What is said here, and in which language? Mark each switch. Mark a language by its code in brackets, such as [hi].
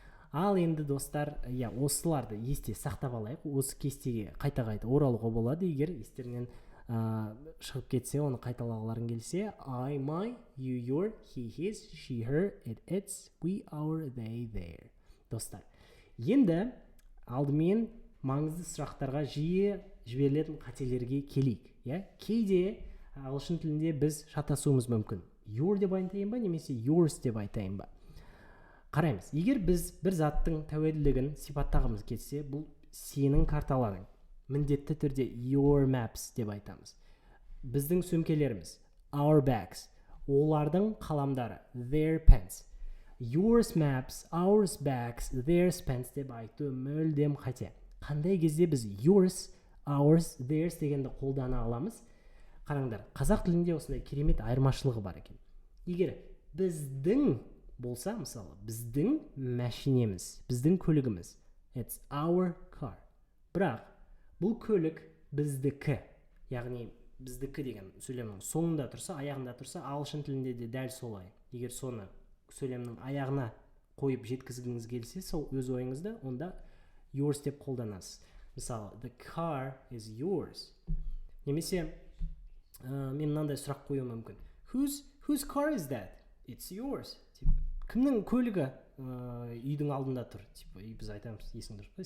[kk] Ал енді достар, осыларды есте сақтап алайық. Осы кестеге қайта-қайта оралуға болады. Егер естерінен шығып кетсе, оны қайталағыларың келсе, [en] I, my, you, your, he, his, she, her, it, its, we, our, they, their. [kk] Достар, енді алдымен маңызды сұрақтарға жиі жіберілетін қателерге келейік. Кейде ағылшын тілінде біз шатасуымыз мүмкін. Your деп айтайын ба, немесе yours деп айтайын ба? Қараймыз, егер біз бір заттың тәуелділігін сипаттағымыз келсе, бұл сенің карталарың. Міндетті түрде [en] your maps [kk] деп айтамыз. Біздің сөмкелеріміз, [en] our bags. [kk] Олардың қаламдары, [en] their pens. Yours maps, ours bags, theirs pens [kk] деп айту мүлдем қате. Қандай кезде біз yours, ours, theirs дегенді қолдана аламыз? Қараңдар, қазақ тілінде осындай керемет айырмашылығы бар екен. Егер біздің болса, мысалы, біздің мәшинеміз, біздің көлігіміз, [en] it's our car. [kk] Бірақ бұл көлік біздікі, яғни біздікі деген сөйлемнің соңында тұрса, аяғында тұрса, ағылшын тілінде де дәл солай. Егер соны сөйлемнің аяғына қойып жеткізгіңіз келсе, сол өз ойыңызды, онда yours деп қолданасыз. [en] Мысалы, the car is yours. [kk] Немесе мен мынандай сұрақ қоюым мүмкін. [en] Whose car is that? It's yours. [kk] Кімнің көлігі үйдің алдында тұр? Біз айтамыз, есің дұрыс па?